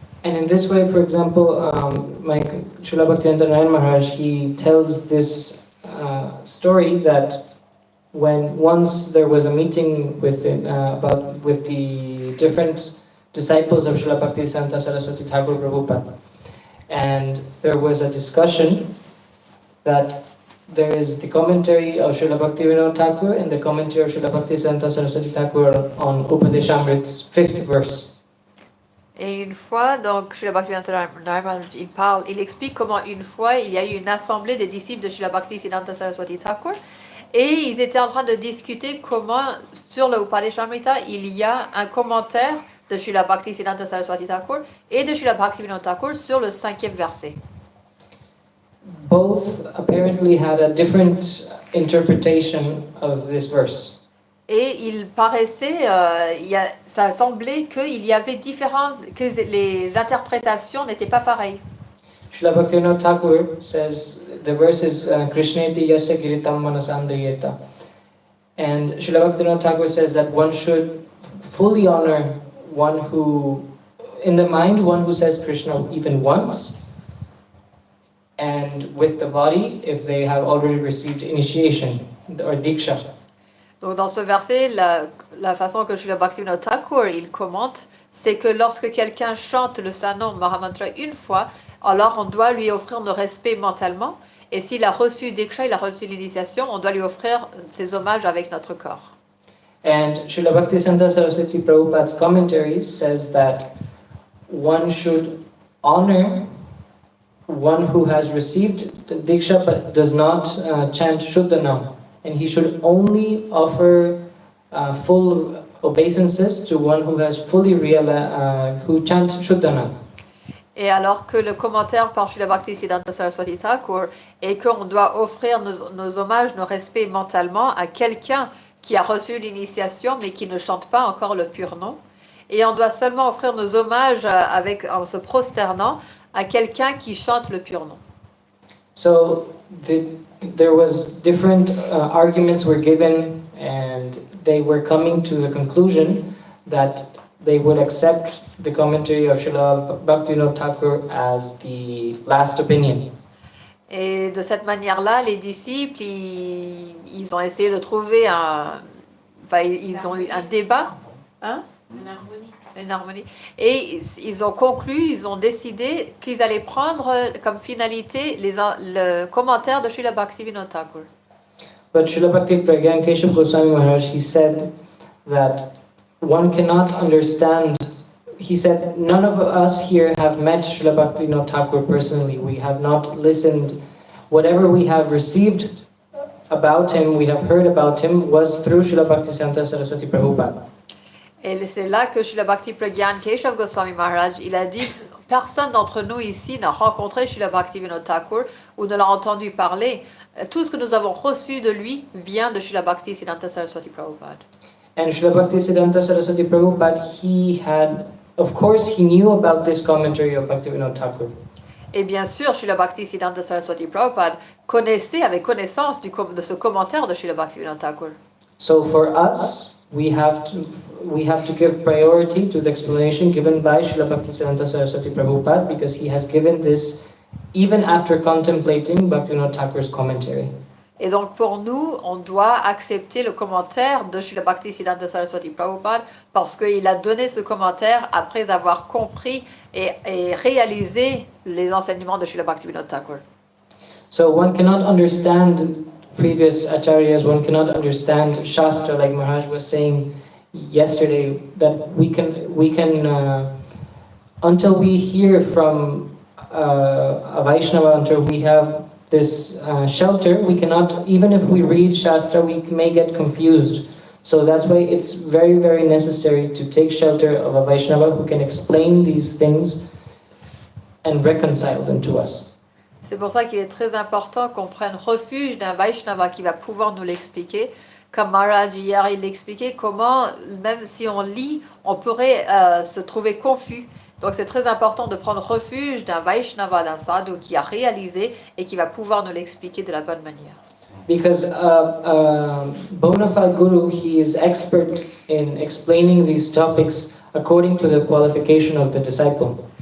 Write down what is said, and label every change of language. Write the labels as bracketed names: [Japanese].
[English] And in this way, for example, Srila Bhaktivedanta Narayan Maharaj, he tells this story that when once there was a meeting with the different disciples of Srila Bhaktisiddhanta Saraswati Thakur Prabhupada, and there was a discussion that there is the commentary of Srila Bhaktivinoda Thakur and the commentary of Srila Bhaktisiddhanta Saraswati Thakur on Upadeshamrit's 5th verse. [French] Et une fois, donc, Srila Bhaktivedanta Narayan Maharaj, il explique comment une fois, il y a eu une assemblée des disciples de Srila Bhaktisiddhanta Saraswati Thakur, et ils étaient en train de discuter comment, sur le Upadeshamrita, il y a un commentaire de Srila Bhaktisiddhanta Saraswati Thakur et de Srila Bhaktivinoda Thakur sur le 5e verset. [English] Both apparently had a different interpretation of this verse. [French] Et il paraissait, ça semblait qu'il y avait que les interprétations n'étaient pas pareilles. [English] Srila Bhaktivinoda Thakur says, the verse is [Sanskrit] Krishneti yasya giritam manasandriyeta. [English] And Srila Bhaktivinoda Thakur says that one should fully honor one who, in the mind, one who says Krishna even once, and with the body, if they have already received initiation or diksha. [French] Donc dans ce verset, la façon que Srila Bhaktivinoda Thakur il commente, c'est que lorsque quelqu'un chante le Sanom Mahamantra une fois, alors on doit lui offrir nos respects mentalement, et s'il a reçu Diksha, il a reçu l'initiation, on doit lui offrir ses hommages avec notre corps. [English] And Srila Bhaktisiddhanta Saraswati Prabhupada's commentary says that one should honor one who has received the Diksha but does not chant Shuddhanam. And he should only offer full obeisances to one who has fully realized, who chants Shuddhanam. [French] Et alors que le commentaire par Srila Bhaktisiddhanta Saraswati Thakur est qu'on doit offrir nos hommages, nos respects mentalement à quelqu'un qui a reçu l'initiation mais qui ne chante pas encore le pur nom. Et on doit seulement offrir nos hommages en se prosternant à quelqu'un qui chante le pur nom. [English] So there was different arguments were given, and they were coming to the conclusion that they would accept the commentary of Srila Bhaktivinoda Thakur as the last opinion. [French] Et de cette manière-là, les disciples, ils ont essayé de trouver ils ont eu un débat, hein? Une harmonie. Et ils ont conclu, ils ont décidé qu'ils allaient prendre comme finalité le commentaire de Srila Bhaktivinoda Thakur. [English] But Srila Bhakti Pragyan Keshav Goswami Maharaj, he said that one cannot understand. He said, none of us here have met Srila Bhaktivinoda Thakur personally. We have not listened. Whatever we have received about him, we have heard about him, was through Srila Bhaktisiddhanta Saraswati Prabhupada. [French] Et c'est là que Srila Bhakti Pragyan Keshav Goswami Maharaj, il a dit, personne d'entre nous ici n'a rencontré Srila Bhaktivinoda Thakur ou ne l'a entendu parler. Tout ce que nous avons reçu de lui vient de Srila Bhaktisiddhanta Saraswati Prabhupada. [English] And Srila Bhaktisiddhanta Saraswati Prabhupada, of course, he knew about this commentary of Bhaktivinoda Thakur. [French] Et bien sûr, Srila Bhaktisiddhanta Saraswati Prabhupada avait connaissance de ce commentaire de Srila Bhaktisiddhanta Thakur. [English] So for us, we have to give priority to the explanation given by Srila Bhaktisiddhanta Saraswati Prabhupada, because he has given this even after contemplating Bhaktivinoda Thakur's commentary. [French] Et donc pour nous, on doit accepter le commentaire de Srila Bhaktisiddhanta Saraswati Prabhupada parce qu'il a donné ce commentaire après avoir compris et réalisé les enseignements de Srila Bhaktisiddhanta Thakur. [English] So one cannot understand previous acharyas, one cannot understand Shastra, like Maharaj was saying yesterday, that we can until we hear from a Vaishnava, until we have this shelter, we cannot, even if we read Shastra, we may get confused. So that's why it's very, very necessary to take shelter of a Vaishnava who can explain these things and reconcile them to us. [French] C'est pour ça qu'il est très important qu'on prenne refuge d'un Vaishnava qui va pouvoir nous l'expliquer. Comme Maharaj hier, il l'expliquait comment, même si on lit, on pourrait se trouver confus. Donc c'est très important de prendre refuge d'un Vaishnava, d'un sadhu qui a réalisé et qui va pouvoir nous l'expliquer de la bonne manière. [English] Because bona fide guru, he is expert in explaining these topics according to the qualification of the disciple.